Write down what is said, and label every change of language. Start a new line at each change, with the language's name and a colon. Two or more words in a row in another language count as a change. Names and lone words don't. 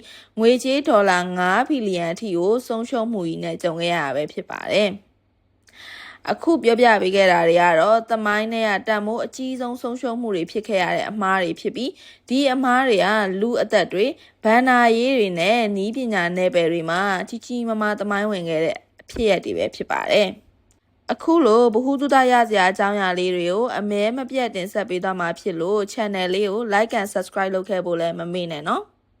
Burmese: ငွေကြေးဒေါ်လာ5ဘီလီယံအထိကိုဆုံးရှုံးမှုကြီးနဲ့ကြုံခဲ့ရတာပဲဖြစ်ပါတယ်။အခုပြောပြပေးခဲ့တာတွေကတော့သမိုင်းနဲ့တန်မိုးအကြီးဆုံးဆုံးရှုံးမှုတွေဖြစ်ခဲ့ရတဲ့အမှားတွေဖြစ်ပြီးဒီအမှားတွေကလူအသက်တွေဘန္နာရေးတွေနဲ့နီးပညာနယ်ပယ်တွေမှာကြီးကြီးမားမားသမိုင်းဝင်ခဲ့တဲ့အဖြစ်အပျက်တွေပဲဖြစ်ပါတယ်အခုလိုဗဟုသုတရစရာအကြောင်းအရာလေးတွေကိုအမဲမပြတ်တင်ဆက်ပေးသွားမှာဖြစ်လို့ channel လေးကို
English: like and subscribe
Burmese: လုပ်ခဲ့ဖို့လည်းမမေ့နဲ့နော်